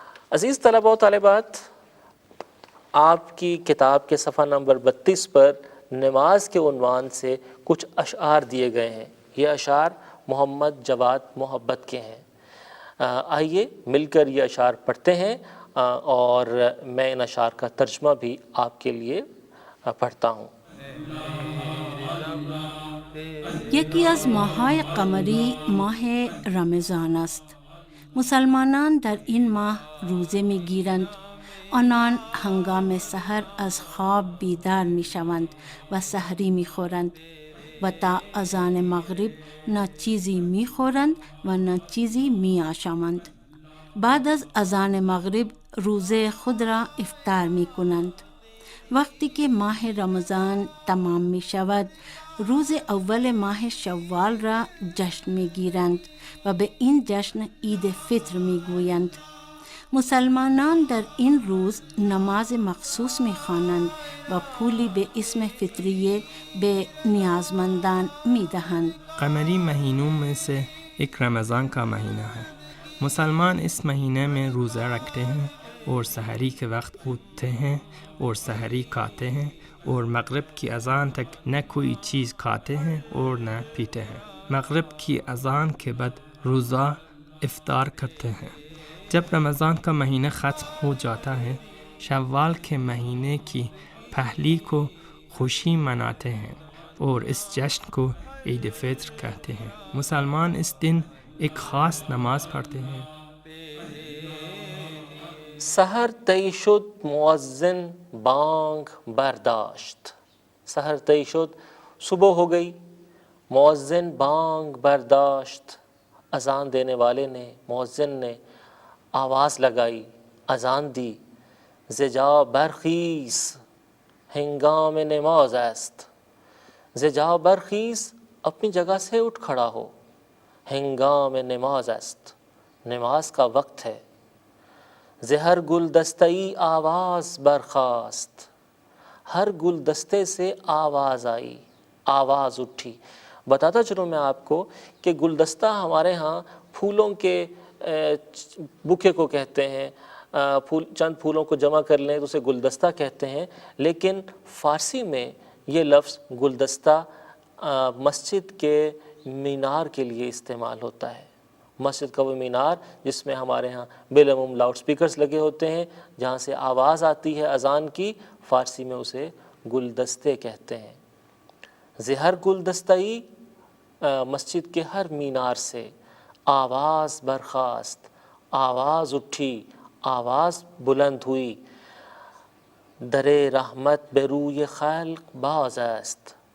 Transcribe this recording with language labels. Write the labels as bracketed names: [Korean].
[Urdu] عزیز طلباء و طالبات، آپ کی کتاب کے صفحہ نمبر 32 پر نماز کے عنوان سے کچھ اشعار دیے گئے ہیں. یہ اشعار محمد جواد محبت کے ہیں. آئیے مل کر یہ اشعار پڑھتے ہیں اور میں ان اشعار کا ترجمہ بھی آپ کے لیے پڑھتا ہوں. [Persian] یکی از ماه‌های قمری ماه رمضان است. مسلمانان در این ماه روزه می‌گیرند. آنان هنگام سحر از خواب بیدار می‌شوند و سحری می‌خورند و تا اذان مغرب نه چیزی می‌خورند و نه چیزی می‌آشامند. بعد از اذان مغرب روزه خود را افطار می‌کنند. وقتی که ماه رمضان تمام می شود روز اول ماه شوال را جشن می گیرند و به این جشن عید فطر می گویند. مسلمانان در این روز نماز مخصوص می خوانند و پولی به اسم فطریه به نیازمندان می دهند. [Urdu] قمری مہینوں میں سے ایک رمضان کا مہینہ ہے. مسلمان اس مہینے میں روزہ رکھتے ہیں اور سحری کے وقت اٹھتے ہیں اور سحری کھاتے ہیں اور مغرب کی اذان تک نہ کوئی چیز کھاتے ہیں اور نہ پیتے ہیں. مغرب کی اذان کے بعد روزہ افطار کرتے ہیں. جب رمضان کا مہینہ ختم ہو جاتا ہے شوال کے مہینے کی پہلی کو خوشی مناتے ہیں اور اس جشن کو عید فطر کہتے ہیں. مسلمان اس دن ایک خاص نماز پڑھتے ہیں. [Persian] سحر طی شد مؤذن بانگ برداشت. سحر طی شد [Urdu] صبح ہو گئی، [Persian] مؤذن بانگ برداشت. [Urdu] اذان دینے والے نے، مؤذن نے آواز لگائی، اذان دی. [Persian] زجا برخیز ہنگام نماز است. زجا برخیز [Urdu] اپنی جگہ سے اٹھ کھڑا ہو. [Persian] ہنگام نماز است، [Urdu] نماز کا وقت ہے. [Persian] زہر گلدستئی آواز برخاست. [Urdu] ہر گلدستے سے آواز آئی، آواز اٹھی. بتاتا چلوں میں آپ کو کہ گلدستہ ہمارے ہاں پھولوں کے بکے کو کہتے ہیں. چند پھولوں کو جمع کر لیں تو اسے گلدستہ کہتے ہیں، لیکن فارسی میں یہ لفظ گلدستہ مسجد کے مینار کے لیے استعمال ہوتا ہے. مسجد کا وہ مینار جس میں ہمارے ہاں بالعموم لاؤڈ سپیکرز لگے ہوتے ہیں، جہاں سے آواز آتی ہے اذان کی، فارسی میں اسے گلدستے کہتے ہیں. [Persian] زہر گلدستئی [Urdu] مسجد کے ہر مینار سے [Persian] آواز برخاست، [Urdu] آواز اٹھی، آواز بلند ہوئی. [Persian] در رحمت بے روی خلق باز است.